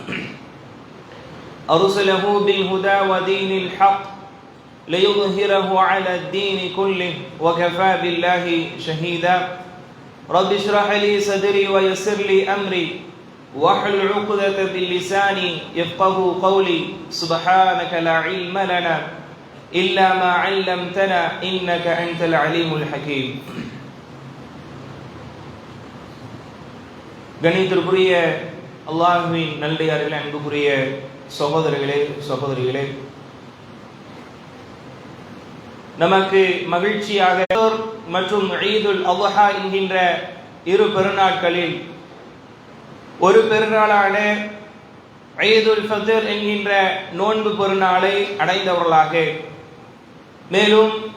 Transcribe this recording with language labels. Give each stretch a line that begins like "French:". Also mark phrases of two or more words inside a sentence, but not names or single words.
Arabic: أرسله بالهدى ودين الحق ليظهره على الدين كله وكفى بالله شهيدا رب اشرح لي صدري ويسر لي أمري واحلل عقدة باللسان يفقه قولي سبحانك لا علم لنا إلا ما علمتنا إنك أنت العليم الحكيم
Tamil: கணித்திற்குரிய அல்லாஹ்வின் நல்லடியார்களே, அன்புக்குரிய சகோதரர்களே சகோதரிகளே, நமக்கு மகிழ்ச்சியாக மற்றும்
Arabic: عيد الأضحى
Tamil: என்கின்ற இரு பெருநாட்களில் ஒரு பெருநாளான
Arabic: عيد الفطر
Tamil: என்கின்ற நோன்பு பெருநாளை அடைந்தவர்களாக, மேலும்